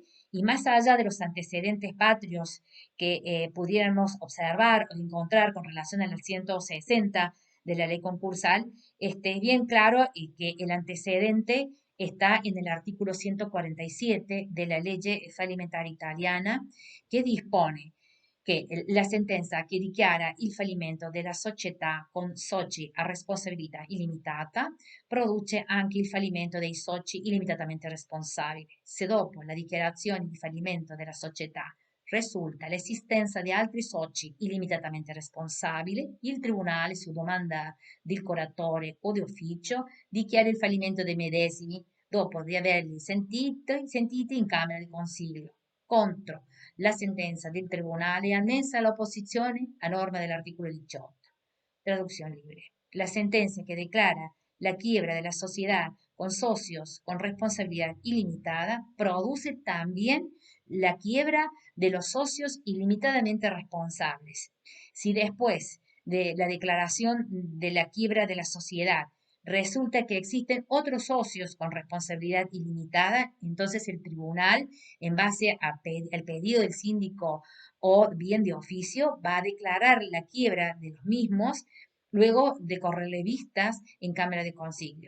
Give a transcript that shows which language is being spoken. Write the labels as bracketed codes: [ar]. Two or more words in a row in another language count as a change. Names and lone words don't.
[es] y más allá de los antecedentes patrios que pudiéramos observar o encontrar con relación al 160 de la ley concursal, es bien claro y que el antecedente está en el artículo 147 de la ley fallimentaria italiana, [it] che dispone che la sentenza che dichiara il fallimento della società con soci a responsabilità illimitata produce anche il fallimento dei soci illimitatamente responsabili. Se dopo la dichiarazione di fallimento della società risulta l'esistenza di altri soci illimitatamente responsabili, il Tribunale, su domanda del curatore o di ufficio, dichiara il fallimento dei medesimi dopo di averli sentiti in Camera di Consiglio contro la sentenza del Tribunale annessa l'opposizione a norma dell'articolo 18. [es] Traducción libre. La sentencia que declara la quiebra de la sociedad con socios con responsabilidad ilimitada produce también la quiebra de los socios ilimitadamente responsables. Si después de la declaración de la quiebra de la sociedad resulta que existen otros socios con responsabilidad ilimitada, entonces el tribunal, en base al pedido del síndico o bien de oficio, va a declarar la quiebra de los mismos luego de correrle vistas en Cámara de Concilio.